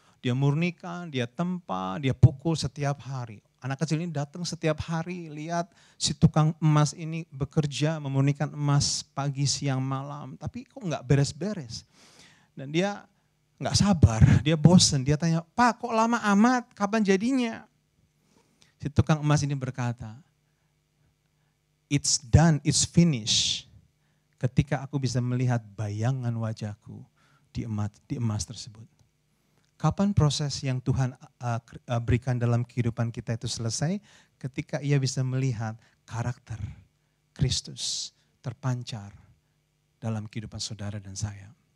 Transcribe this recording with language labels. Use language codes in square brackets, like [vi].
[id] Dia murnikan, dia tempa, dia pukul setiap hari. Anak kecil ini datang setiap hari, lihat si tukang emas ini bekerja, memurnikan emas pagi, siang, malam. Tapi kok nggak beres-beres. Dan dia nggak sabar, dia bosen. Dia tanya, Pak kok lama amat, kapan jadinya? Si tukang emas ini berkata, [en] it's done, it's finished. [id] Ketika aku bisa melihat bayangan wajahku di emas tersebut. Kapan proses yang Tuhan berikan dalam kehidupan kita itu selesai? Ketika ia bisa melihat karakter Kristus terpancar dalam kehidupan saudara dan saya.